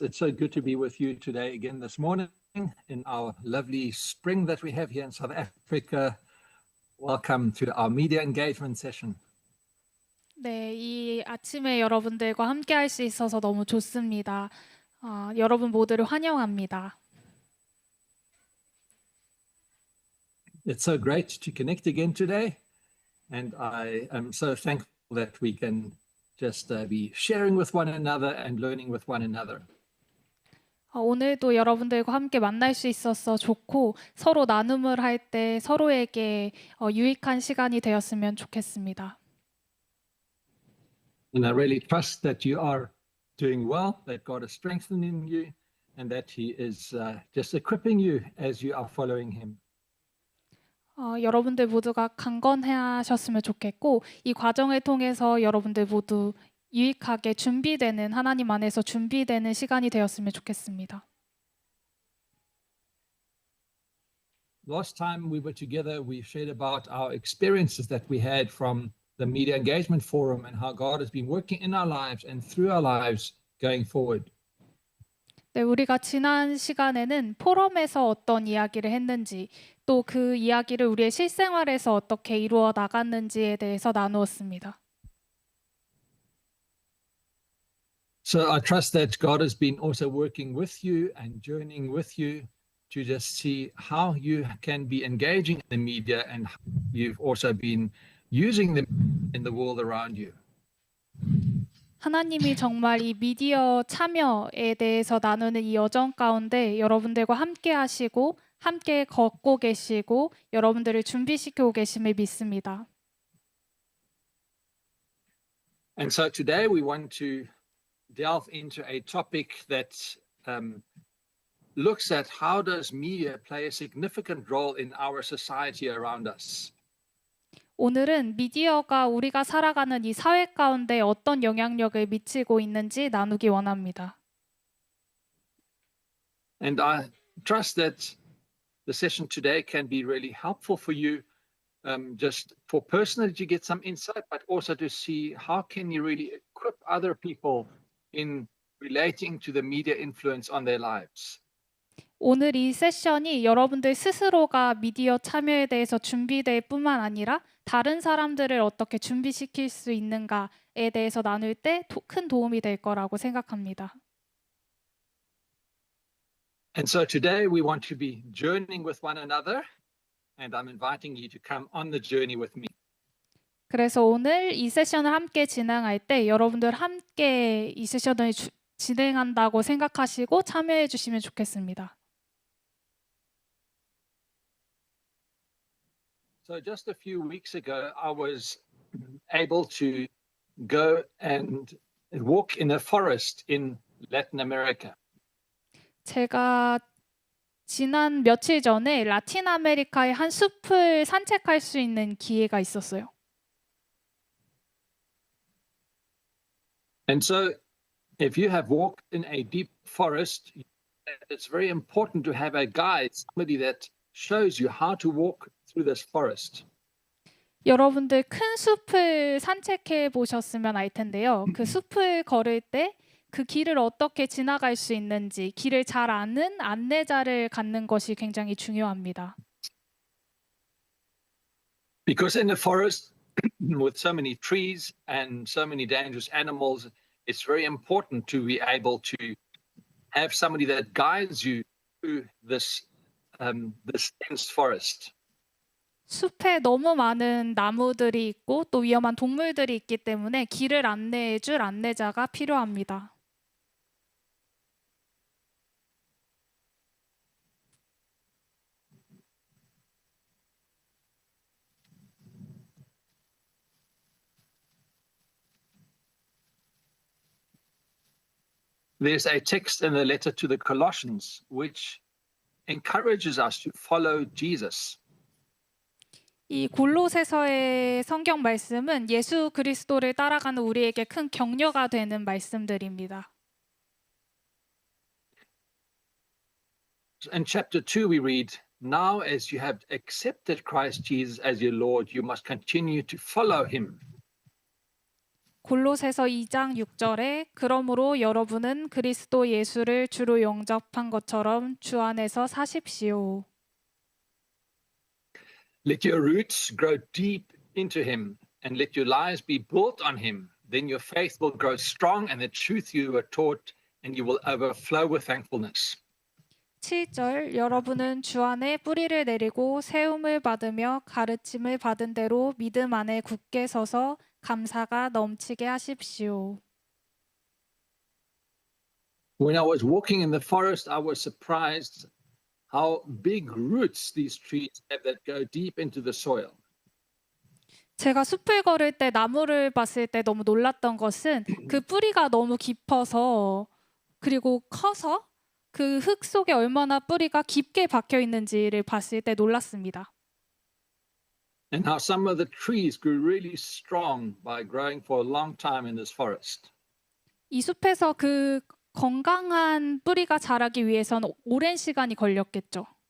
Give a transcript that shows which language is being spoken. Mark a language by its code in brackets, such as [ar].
[en] It's so good to be with you today again this morning in our lovely spring that we have here in South Africa. Welcome to our media engagement session. [ko] 네, 이 아침에 여러분들과 함께 할 수 있어서 너무 좋습니다. 여러분 모두를 환영합니다. [en] It's so great to connect again today, and I am so thankful that we can just be sharing with one another and learning with one another. [ko] 오늘도 여러분들과 함께 만날 수 있어서 좋고, 서로 나눔을 할 때 서로에게 유익한 시간이 되었으면 좋겠습니다. [en] And I really trust that you are doing well, that God is strengthening you, and that He is just equipping you as you are following Him. [ko] 여러분들 모두가 강건하셨으면 좋겠고, 이 과정을 통해서 여러분들 모두 유익하게 준비되는 하나님 안에서 준비되는 시간이 되었으면 좋겠습니다. [en] Last time we were together, we shared about our experiences that we had from the Media Engagement Forum and how God has been working in our lives and through our lives going forward. [ko] 네, 우리가 지난 시간에는 포럼에서 어떤 이야기를 했는지 또 그 이야기를 우리의 실생활에서 어떻게 이루어 나갔는지에 대해서 나누었습니다. [en] So I trust that God has been also working with you and journeying with you to just see how you can be engaging in the media and you've also been using them in the world around you. [ko] 하나님이 정말 이 미디어 참여에 대해서 나누는 이 여정 가운데 여러분들과 함께 하시고 함께 걷고 계시고 여러분들을 준비시키고 계심을 믿습니다. [en] And so today we want to delve into a topic that looks at how does media play a significant role in our society around us. [ko] 오늘은 미디어가 우리가 살아가는 이 사회 가운데 어떤 영향력을 미치고 있는지 나누기 원합니다. [en] And I trust that the session today can be really helpful for you, just for personally to get some insight, but also to see how can you really equip other people in relating to the media influence on their lives. [ko] 오늘 이 세션이 여러분들 스스로가 미디어 참여에 대해서 준비될 뿐만 아니라 다른 사람들을 어떻게 준비시킬 수 있는가에 대해서 나눌 때 큰 도움이 될 거라고 생각합니다. [en] And so today we want to be journeying with one another, and I'm inviting you to come on the journey with me. [ko] 그래서 오늘 이 세션을 함께 진행할 때 여러분들 함께 이 세션을 진행한다고 생각하시고 참여해 주시면 좋겠습니다. [en] So just a few weeks ago, I was able to go and walk in a forest in Latin America. [ko] 제가 지난 며칠 전에 라틴 아메리카의 한 숲을 산책할 수 있는 기회가 있었어요. [en] And so if you have walked in a deep forest, it's very important to have a guide, somebody that shows you how to walk through this forest. [ko] 여러분들 큰 숲을 산책해 보셨으면 알 텐데요. 그 숲을 걸을 때 그 길을 어떻게 지나갈 수 있는지 길을 잘 아는 안내자를 갖는 것이 굉장히 중요합니다. [en] Because in the forest, with so many trees and so many dangerous animals, it's very important to be able to have somebody that guides you through this dense forest. [ko] 숲에 너무 많은 나무들이 있고 또 위험한 동물들이 있기 때문에 길을 안내해 줄 안내자가 필요합니다. [en] There's a text in the letter to the Colossians which encourages us to follow Jesus. [ko] 이 골로새서의 성경 말씀은 예수 그리스도를 따라가는 우리에게 큰 격려가 되는 말씀들입니다. [en] In chapter 2 we read, "Now as you have accepted Christ Jesus as your Lord, you must continue to follow him." [ko] 골로새서 2장 6절에 그러므로 여러분은 그리스도 예수를 주로 영접한 것처럼 주 안에서 사십시오. [en] Let your roots grow deep into him and let your lives be built on him. Then your faith will grow strong and the truth you were taught and you will overflow with thankfulness. [ko] 7절 여러분은 주 안에 뿌리를 내리고 세움을 받으며 가르침을 받은 대로 믿음 안에 굳게 서서 감사가 넘치게 하십시오. [en] When I was walking in the forest, I was surprised how big roots these trees have that go deep into the soil. [ko] 제가 숲을 걸을 때 나무를 봤을 때 너무 놀랐던 것은 그 뿌리가 너무 깊어서 그리고 커서 그 흙 속에 얼마나 뿌리가 깊게 박혀 있는지를 봤을 때 놀랐습니다. [en] and how some of the trees grew really strong by growing for a long time in this forest. [ko] 이 숲에서 그 건강한 뿌리가 자라기 위해서는 오랜 시간이 걸렸겠죠.